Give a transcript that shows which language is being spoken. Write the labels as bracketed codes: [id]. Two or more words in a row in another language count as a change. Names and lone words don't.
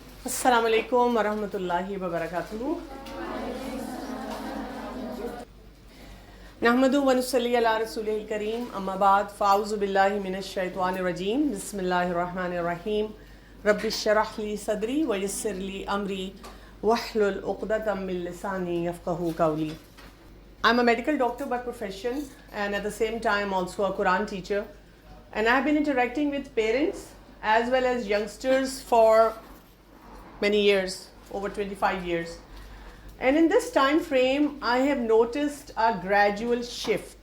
[ar] السلام عليكم ورحمة الله وبركاته. نحمده ونصلي على رسوله الكريم، أما بعد، فأعوذ بالله من الشيطان الرجيم، بسم الله الرحمن الرحيم. رب اشرح لي صدري ويسر لي أمري واحلل عقدة من لساني يفقهوا قولي. [en] I'm a medical doctor by profession and at the same time also a Quran teacher, and I have been interacting with parents as well as youngsters for many years, over 25 years. And in this time frame, I have noticed a gradual shift.